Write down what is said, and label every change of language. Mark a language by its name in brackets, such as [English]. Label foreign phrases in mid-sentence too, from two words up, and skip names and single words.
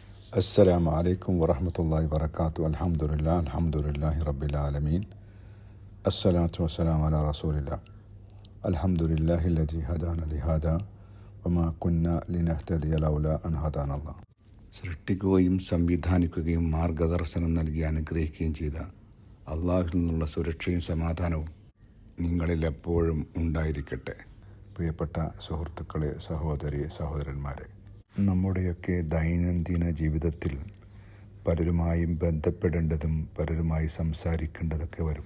[Arabic] السلام عليكم ورحمة الله وبركاته. الحمد لله رب العالمين. الصلاة والسلام على رسول الله. الحمد لله الذي هدانا لهذا وما كنا لنهتدي لولا أن هدانا الله. [Malayalam] സൃഷ്ടിക്കുകയും സംവിധാനിക്കുകയും മാർഗദർശനം നൽകി അനുഗ്രഹിക്കുകയും ചെയ്ത അള്ളാഹുവിൽ നിന്നുള്ള സുരക്ഷയും സമാധാനവും നിങ്ങളിൽ എപ്പോഴും ഉണ്ടായിരിക്കട്ടെ. പ്രിയപ്പെട്ട സുഹൃത്തുക്കളെ, സഹോദരന്മാരെ, നമ്മുടെയൊക്കെ ദൈനംദിന ജീവിതത്തിൽ പലരുമായും ബന്ധപ്പെടേണ്ടതും പലരുമായി സംസാരിക്കേണ്ടതൊക്കെ വരും.